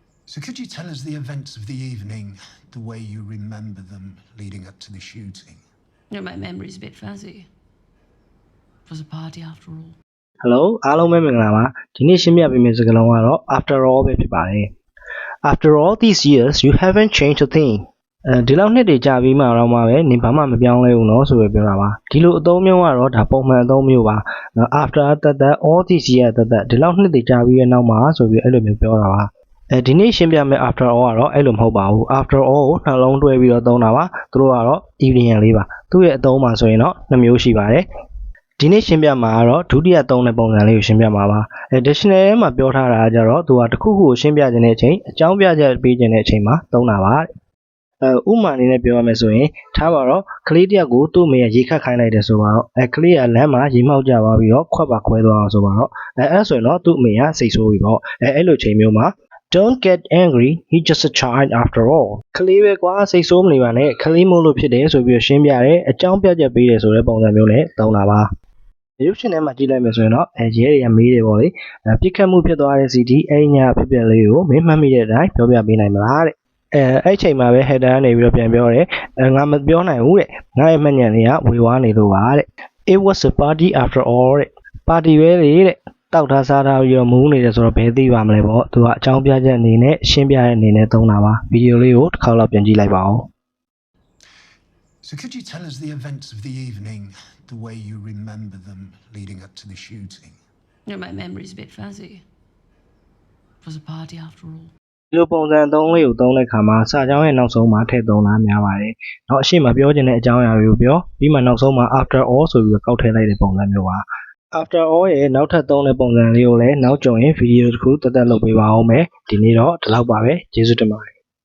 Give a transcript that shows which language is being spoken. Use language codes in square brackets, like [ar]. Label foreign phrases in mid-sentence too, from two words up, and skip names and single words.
[en] So could you tell us the events of the evening, the way you remember them leading up to the shooting? My memory's a bit fuzzy. It was a party after all. [my] Hello အားလုံးပဲမင်္ဂလာပါဒီနေ့ရှင်းပြပေးမယ့်စကားလုံးကတော့ [en] after all [my] ပဲဖြစ်ပါတယ် [en] After all these years you haven't changed a thing [my] ဒီလောက်နှစ်တွေကြာပြီးမှတော့မှပဲနင်ဘာမှမပြောင်းလဲဘူးเนาะဆိုပဲပြောတာပါဒီလိုအသုံးမျိုးကတော့ဒါပုံမှ န်အသုံးမျိုးပါ [en] after that all these years that [my] ဒီလောက်နှစ်တွေကြာပြီးရဲ့နောက်မှာဆိုပြီးအဲ့လိုမျိုးပြောတာပါဒီနေ့ရှင်းပြမယ့် [en] after all [my] ကတော့အဲ့လိုမဟုတ်ပါဘူး [en] after all [my] ကိုနှလုံးတွဲပြီးတော့သုံးတာ ပါသူတို့ကတော့ evening လေးပါသူ့ရဲ့အသုံးမှာဆိုရင်တော့နှစ်မျိုးရှိပါတယ်ဒီနေ့ရှင်းပြမှာကတော့ဒုတိယသုံးတဲ့ပုံစံလေးကိုရှင်းပြမှာပါdictionary ထဲမှာပြောထားတာကြတော့သူကတစ်ခုခုကိုရှင်းပြခြင်းတဲ့အချိန်အကြောင်းပြချက်ပေးခြင်းတဲ့အချိန်မှာသုံးတာပါဥမာအနေနဲ့ပြောရမယ်ဆိုရင်ထားပါတော့ကလေးတယောက်ကိုသူ့အမေကရေခတ်ခိုင်းလိုက်တယ်ဆိုပါတော့ကလေးကလမ်းမှာရေမှောက်ကြသွားပြီးတော့ခွက်ပါခွဲသွားအောင်ဆိုပါတော့အဲ့ဆိုရင်တော့သူ့အမေကစိတ်ဆိုးပြီပေါ့အဲ့လိုချိန်မျိုးမှာ [en] Don't get angry, he's just a child after all. [my] ကလေးပဲကွာစိတ်ဆိုးမနေပါနဲ့ကလေးမို့လို့ဖြစ်တယ်ဆိုပြီးရှင်းပြတယ်အကြောင်းပြချက်ပေးတယ်ဆိုတဲ့ပုံစံမျိုးနဲ့သုံးတာပါရုပ်ရှင်ထဲမှာကြည့်လိုက်မယ် ဆိုရင်တော့ရဲတွေကမေးတယ်ပေါ့လေပြစ်ခတ်မှုဖြစ်သွားတဲ့စီတီအဲ့ညဖြစ်ပျက်လေးကိုမင်းမှတ်မိတဲ့အတိုင်းပြောပြပေးနိုင်မလားတဲ့အဲ့ချိန်မှာပဲ header ကနေပြီးတော့ပြန်ပြောတယ်ငါမပြောနိုင်ဘူးတဲ့ငါရဲ့မှတ်ဉာဏ်တွေကဝေဝါးနေလို့ပါတဲ့ [en] It was a party after all [my] တဲ့ပါတီပဲလေတဲ့တောက်ထားစားထားပြီးတော့မူးနေတယ်ဆိုတော့ဘယ်သိပါမလဲပေါ့သူကအကြောင်းပြချက်အနေနဲ့ရှင်းပြတဲ့အနေနဲ့သုံးတာပါဗီဒီယိုလေးကိုတစ်ခါလောက်ပြန်ကြည့်လိုက်ပါဦး [en] So could you tell us the events of the evening, the way you remember them leading up to the shooting? My memory's a bit fuzzy. It was a party after all. [my] ဒီလိုပုံစံသုံးလေးကိုသုံးတဲ့အခါမှာစာကြောင်းရဲ့နောက်ဆုံးမှာထည့်သုံးတာများပါတယ်။နောက်အရှိမပြောချင်တဲ့အကြောင်းအရာတွေကိုပြောပြီးမှနောက်ဆုံးမှာ [en] after all [my] ဆိုပြီးတော့ကောက်ထည့်လိုက်တဲ့ပုံစံမျိုးပါ။ [en] After all [my] ရဲ့နောက်ထပ်သုံးတဲ့ပုံစံလေးကိုလည်းနောက်ကြုံရင်ဗီဒီယိုတစ်ခုတက်တက်လုပ်ပေးပါဦးမယ်။ဒီနေ့တော့ဒီလောက်ပါပဲ။ကျေးဇူးတင်ပါတယ်